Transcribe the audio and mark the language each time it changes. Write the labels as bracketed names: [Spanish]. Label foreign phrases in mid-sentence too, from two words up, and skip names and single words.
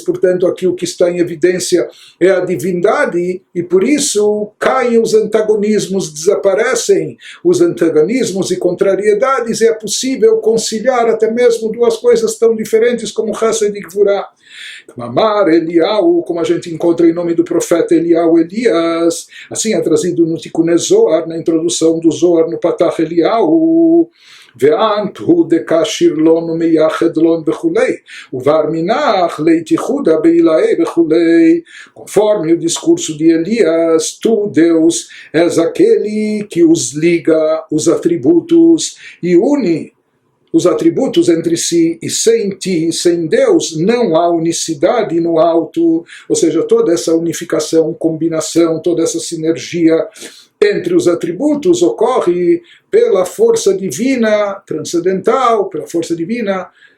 [Portuguese] Portanto, aqui o que está em evidência é a divindade, e por isso caem os antagonismos, desaparecem os antagonismos e contrariedades, e é possível conciliar até mesmo duas coisas tão diferentes como Chesed e Gevurah. Mamar Eliyahu, como a gente encontra em nome do profeta Eliyahu, Elias, assim é trazido no Tikkun Zohar, na introdução do Zohar no Patach Eliyahu. [Aramaic] ואנט הוא דקשיר לון ומייחד לון וכולי, ובר מנח להתייחודה בעילאי וכולי. [Portuguese] Conforme o discurso de Elias, tu, Deus, és aquele que os liga, os atributos, e une os atributos entre si, e sem ti, sem Deus, não há unicidade no alto, ou seja, toda essa unificação, combinação, toda essa sinergia entre os atributos ocorre pela força divina transcendental, pela força divina